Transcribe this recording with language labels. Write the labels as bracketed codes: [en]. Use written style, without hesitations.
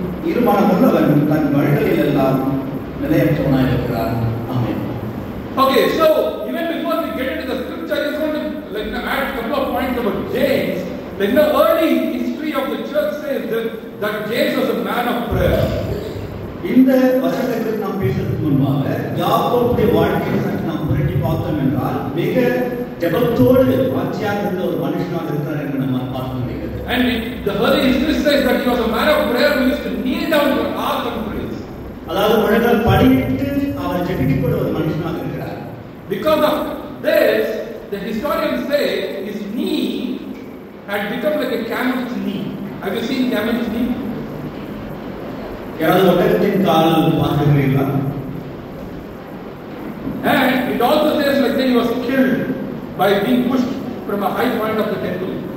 [ta] இருமனமுள்ளவன் தன் வழிகளில் எல்லாம் நிலையற்றவனாக இருக்கிறான். ஆமென். [en] Okay, so even before we get into the scripture, I just want to add a couple of points about James. The early history of the church says that James was a man of prayer. [ta] இந்த வசனத்தை நாம் பேசுறதுக்கு முன்பாக யாக்கோபுடைய வாழ்க்கையை சற்று நாம் புரட்டி பார்த்தோம் என்றால் மிக ஜெபத்தோடு வாஞ்சியாக இருந்த ஒரு மனுஷனாக இருக்கிறார் என்று நம்ம பார்க்க முடிகிறது. [en] And the early history says that he was a man of prayer who used to kneel down to ask and praise. [ta] அதாவது முழங்கால் படியிட்டு அவர் ஜெபிக்கக்கூடிய ஒரு மனுஷனாக இருக்கிறார். [en] Because of this, the historians say his knee had become like a camel's knee. Have you seen camel's knee? [ta] யாராவது ஒட்டகத்தின் கால் பார்த்திருக்கிறீர்களா? [en] And it also says like that he was killed by being pushed from a high point of the temple.